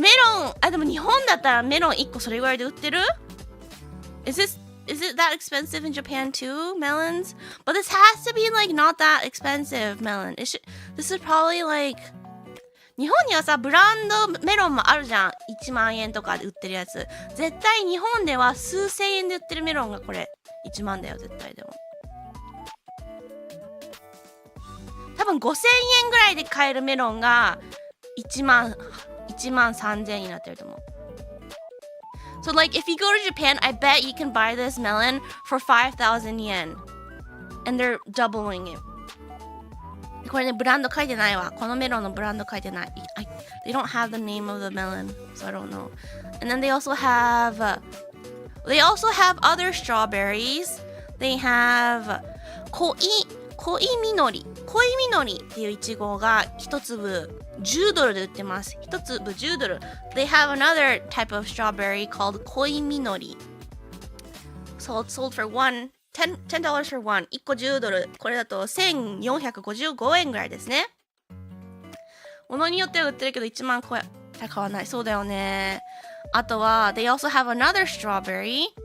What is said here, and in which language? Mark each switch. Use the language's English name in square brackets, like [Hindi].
[Japanese] メロン、でも日本だったらメロン1個それぐらいで売ってる？ [English] Is it that expensive in Japan too, melons? But this has to be like not that expensive melon. This is probably like [Japanese] 日本にはさ、ブランドメロンもあるじゃん。 1万円とかで売ってるやつ。絶対日本では数千円で売ってるメロンがこれ1万だよ、絶対でも。多分5,000円ぐらいで買えるメロンが1万3,000円になってると思う。 [English] So like if you go to Japan, I bet you can buy this melon for 5,000 yen. And they're doubling it. [Japanese] これね、ブランド書いてないわ。このメロンのブランド書いてない。 [English] They don't have the name of the melon, so I don't know. And then they also have other strawberries. They have [Japanese] 恋みのりっていうイチゴが一粒$10で売ってます。一粒$10。 [English] They have another type of strawberry called 恋みのり。 Sold for $10 for one。 [Japanese] 1個$10。これだと1,455円ぐらいですね。ものによっては売ってるけど1万超え買わない。そうだよね。あとは [English] They also have another strawberry。